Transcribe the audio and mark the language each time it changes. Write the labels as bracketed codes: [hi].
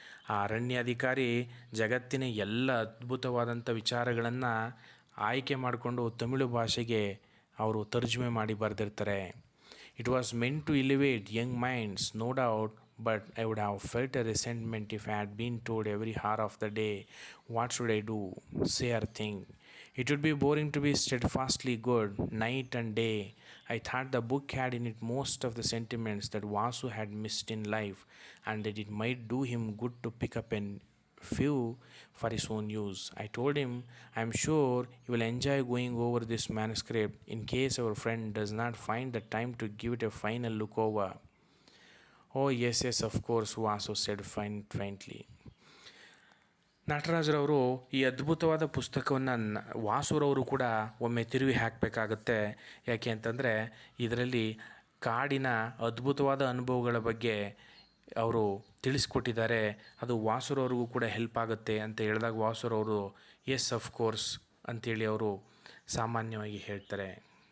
[kn] ಆ ಅರಣ್ಯಾಧಿಕಾರಿ ಜಗತ್ತಿನ ಎಲ್ಲ ಅದ್ಭುತವಾದಂಥ ವಿಚಾರಗಳನ್ನು ಆಯ್ಕೆ ಮಾಡಿಕೊಂಡು ತಮಿಳು ಭಾಷೆಗೆ ಅವರು ತರ್ಜುಮೆ ಮಾಡಿ ಬರೆದಿರ್ತಾರೆ. [en] It was meant to elevate young minds, no doubt, but I would have felt a resentment if I had been told every hour of the day what should I do, say or think. It would be boring to be steadfastly good night and day. I thought the book had in it most of the sentiments that Vasu had missed in life, and that it might do him good to pick up and few for his own use. I told him, I'm sure you will enjoy going over this manuscript in case our friend does not find the time to give it a final look over. Oh, yes, yes, of course, Vasu said faintly. [kn] ನಟರಾಜ್ರವರು ಈ ಅದ್ಭುತವಾದ ಪುಸ್ತಕವನ್ನು ವಾಸುರವರು ಕೂಡ ಒಮ್ಮೆ ತಿರುವಿ ಹಾಕಬೇಕಾಗತ್ತೆ. ಯಾಕೆ ಅಂತಂದರೆ ಇದರಲ್ಲಿ ಕಾಡಿನ ಅದ್ಭುತವಾದ ಅನುಭವಗಳ ಬಗ್ಗೆ ಅವರು ತಿಳಿಸ್ಕೊಟ್ಟಿದ್ದಾರೆ. ಅದು ವಾಸುರವ್ರಿಗೂ ಕೂಡ ಹೆಲ್ಪ್ ಆಗುತ್ತೆ ಅಂತ ಹೇಳಿದಾಗ ವಾಸುರವರು [en] yes of course [kn] ಅಂತೇಳಿ ಅವರು ಸಾಮಾನ್ಯವಾಗಿ ಹೇಳ್ತಾರೆ.